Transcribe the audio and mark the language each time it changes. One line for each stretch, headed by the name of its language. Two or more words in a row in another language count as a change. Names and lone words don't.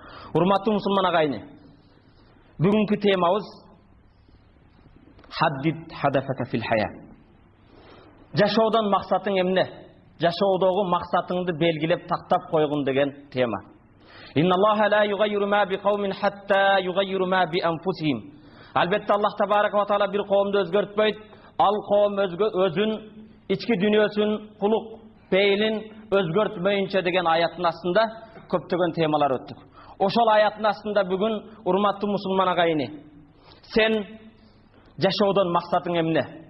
Kyrgyz: Урматтуу мусулман агайны, бүгүнкү темабыз
Arabic: حدد هدفك في الحياة.
Kyrgyz: Жашоодон максатың эмне? Жашоодогу максатыңды белгилеп тактап койгун деген тема.
Arabic: إن الله لا يغير ما بقوم حتى يغيروا ما بأنفسهم.
Kyrgyz: Албетте Аллах
Arabic: تبارك وتعالى
Kyrgyz: бир коомду өзгөртпөйт, ал коом өзүн, ички дүйнөсүн, кулук пейлин өзгөртмөйүнчө деген аяттын астында көптөгөн темалар өттүк. Ошол аяттын астында бүгүн урматтуу мусулман агайыны, сен жашоодон максатың эмне?